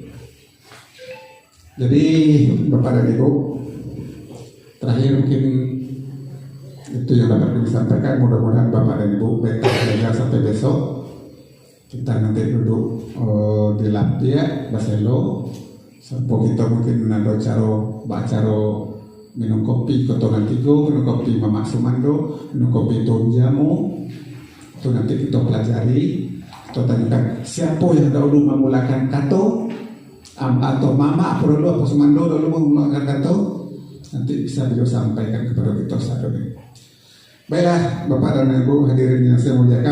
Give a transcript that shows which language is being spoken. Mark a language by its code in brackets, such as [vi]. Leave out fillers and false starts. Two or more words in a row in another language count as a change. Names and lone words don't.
[id] Jadi Bapak dan Ibu, terakhir mungkin itu yang dapat disampaikan. Mudah-mudahan Bapak dan Ibu betah belajar sampai besok. Kita nanti duduk di Lapia, Baselo. Sampai kita mungkin ada cara minum kopi Kotongan Tigo, minum kopi Mama Sumando, minum kopi Tuan Jamu. Itu nanti kita pelajari. Kita tanyakan siapa yang dahulu memulakan kato atau Mama apa dulu apa Sumando dulu memulakan kato. Nanti bisa beliau sampaikan kepada kita saat ini. Baiklah Bapak dan Ibu hadirin yang saya muliakan.